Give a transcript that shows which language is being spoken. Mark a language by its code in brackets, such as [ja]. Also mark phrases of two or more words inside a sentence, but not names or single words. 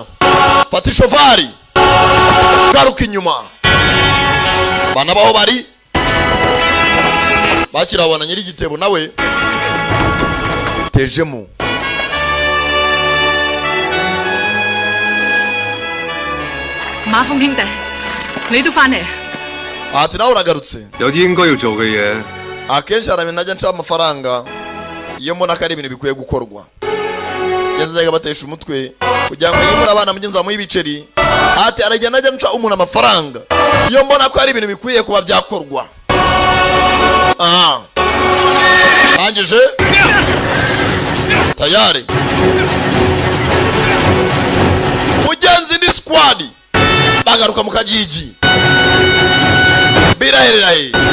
[rw] Fata ishovari. Garuka inyuma. Bana baho bari. Bakirabona nyiri igitebo nawe. Tejemo. [yue] 馬峰兄弟，你都翻嚟。 [rw] ati nawe uragarutse. [yue] 有啲應該要做嘅嘢。 [rw] akenshi hari ibintu najya nca amafaranga iyo mbona ko ari ibintu bikwiye gukorwa. Yazaga batesha umutwe kugira ngo yimura abana mu nzamu y'ibiceri. Ati arajya najya nca umuntu amafaranga iyo mbona ko ari ibintu bikwiye kuba byakorwa. Angije tayari mugenzi ni squad bagaruka mu kajiji birahereraye.